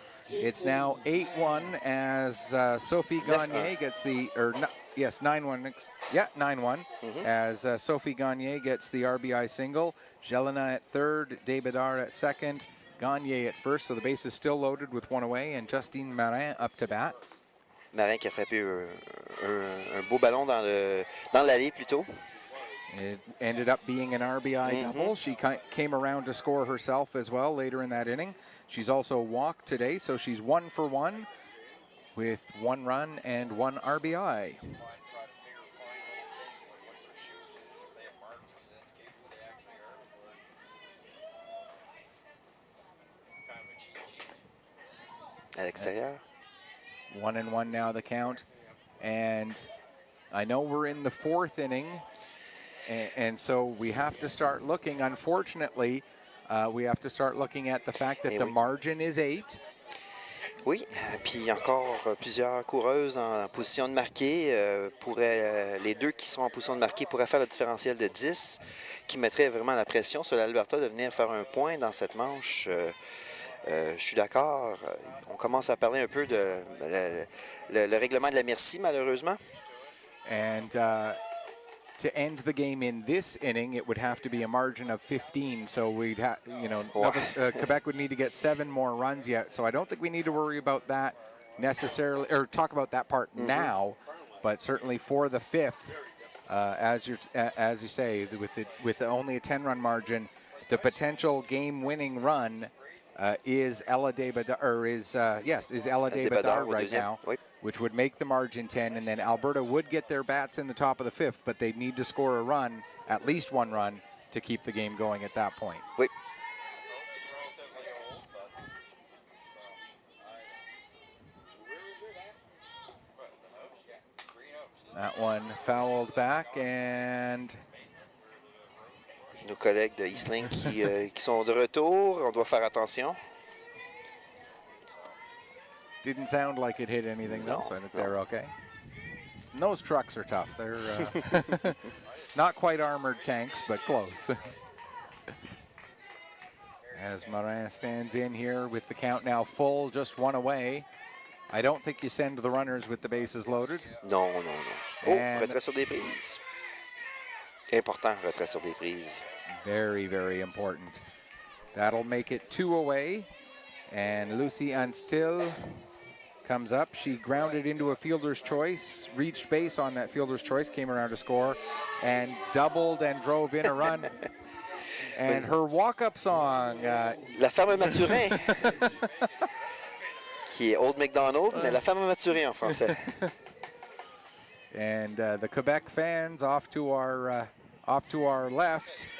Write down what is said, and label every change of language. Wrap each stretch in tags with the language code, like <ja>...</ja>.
<en>It's now 8-1 as Sophie Gagné gets the, 9-1. Yeah, 9-1 as Sophie Gagné gets the RBI single. Jelena at third, Debedar at second, Gagné at first. So the base is still loaded with one away, and Justine Marin up to bat.</en> <fr>Marin qui a frappé un beau ballon dans l'allée plutôt.</fr> <en>It ended up being an RBI double. She came around to score herself as well later in that inning. She's also walked today, so she's 1 for 1 with 1 run and 1 RBI.</en> <fr>À l'extérieur.</fr> <en>1-1 now the count. And I know we're in the 4th inning, and so we have to start looking, unfortunately, we have to start looking at the fact that the margin is 8.</en> <fr>Oui, puis encore plusieurs coureuses en position de marquer. Les deux qui sont en position de marquer pourraient faire le différentiel de 10, qui mettrait vraiment la pression sur l'Alberta de venir faire un point dans cette manche. Je suis d'accord. On commence à parler un peu de le règlement de la merci, malheureusement.</fr> <en>And to end the game in this inning, it would have to be a margin of 15. So we'd have, Quebec would need to get 7 more runs yet. So I don't think we need to worry about that necessarily, or talk about that part now. But certainly for the 5th, as you say, with only a 10-run margin, the potential game-winning run is Ella Debedar, is Ella Debedar right now, which would make the margin 10, and then Alberta would get their bats in the top of the 5th, but they'd need to score a run, at least 1 run, to keep the game going at that point.</en> <fr>Oui.</fr> <en>That one fouled back, and</en> <fr>nos collègues de Eastlink qui sont de retour, on doit faire attention.</fr> <en>Didn't sound like it hit anything, though, so I think they're okay. And those trucks are tough. They're not quite armored tanks, but close. As Marin stands in here with the count now full, just 1 away. I don't think you send the runners with the bases loaded.</en> <fr>Non. Oh, retrait sur des prises. Important, retrait sur des prises.</fr> <en>Very, very important. That'll make it 2 away. And Lucy Anstil comes up. She grounded into a fielder's choice, reached base on that fielder's choice, came around to score, and doubled and drove in a run. And her walk-up song...</en> <fr>La Ferme Maturin, qui est Old MacDonald, mais La Ferme Maturin en français.</fr> <en>And the Quebec fans off to our left.</en>